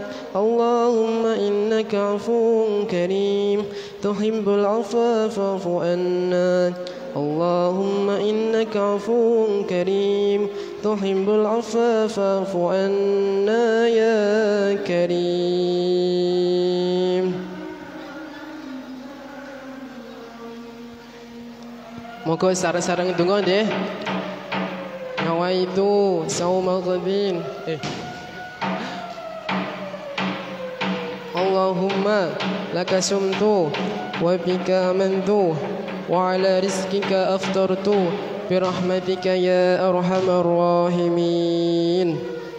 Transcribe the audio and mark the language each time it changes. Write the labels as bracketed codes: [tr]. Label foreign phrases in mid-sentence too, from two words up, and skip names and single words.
[ar] اللهم إنك عفو كريم تحب العفو فاعف عنا. اللهم إنك عفو كريم تحب العفو فاعف عنا يا كريم. [jv] Moga sareng-sareng donga nggih. [ar] نويت صوم غد. اللهم لك صمت وبك آمنت وعلى رزقك أفطرت برحمتك يا أرحم الراحمين.